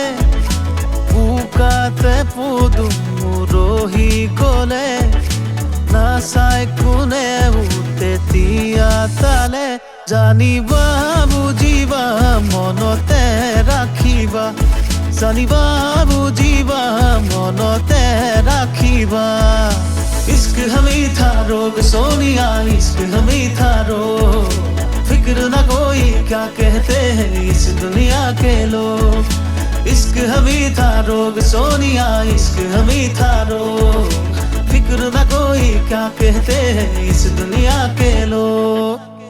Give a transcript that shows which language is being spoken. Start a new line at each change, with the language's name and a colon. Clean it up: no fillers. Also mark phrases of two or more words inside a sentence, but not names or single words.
Assamese: বোকাতে পদুম ৰহি গ'লে নাচাই কোনেও তেতিয়া তালে। জানিবা বুজিবা মনতে ৰাখিবা, জানিবা বুজিবা মনতে ৰাখিবা।
Hindi: इश्क हमी था रोग सोनिया, इश्क हमी था रोग। फिक्र न कोई क्या कहते हैं इस दुनिया के लोग। इश्क हमी था रोग सोनिया, इश्क हमी था रोग। फिक्र न कोई क्या कहते हैं इस दुनिया के लोग।